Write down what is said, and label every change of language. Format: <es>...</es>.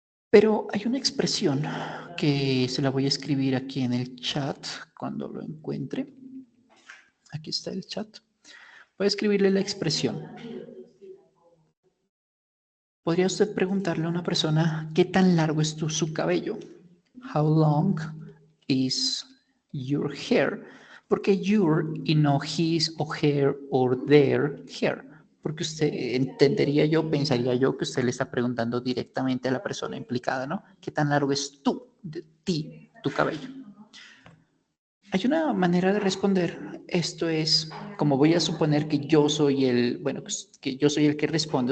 <es>Pero hay una expresión que se la voy a escribir aquí en el chat cuando lo encuentre. Aquí está el chat. Voy a escribirle la expresión. ¿Podría usted preguntarle a una persona qué tan largo es su cabello?</es> <en>How long is your hair?</en> <es>Porque your y no his o her or their hair. Porque usted entendería yo, pensaría yo que usted le está preguntando directamente a la persona implicada, ¿no? ¿Qué tan largo es de ti, tu cabello? Hay una manera de responder. Esto es, como voy a suponer que yo soy bueno, que yo soy el que responde.</es>